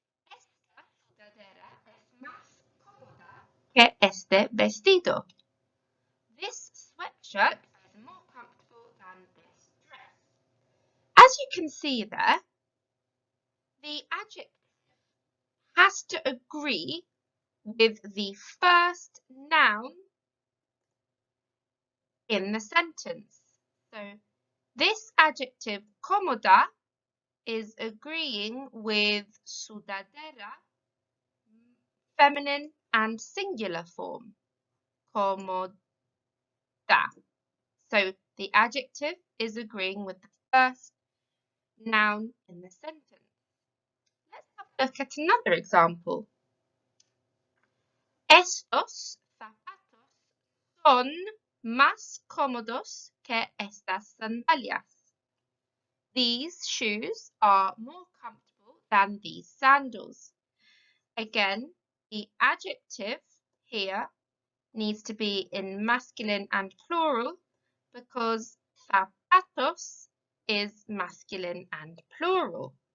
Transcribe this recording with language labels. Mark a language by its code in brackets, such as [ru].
[es] Esta sudadera es más cómoda que este vestido. [en] This sweatshirt is more comfortable than this dress. As you can see there, the adjective has to agree with the first noun in the sentence. So this adjective cómoda is agreeing with sudadera, feminine and singular form, cómoda. So the adjective is agreeing with the first noun in the sentence. Let's have a look at another example. [es] Estos zapatos son más cómodos que estas sandalias. [en] These shoes are more comfortable than these sandals. Again, the adjective here needs to be in masculine and plural because zapatos is masculine and plural.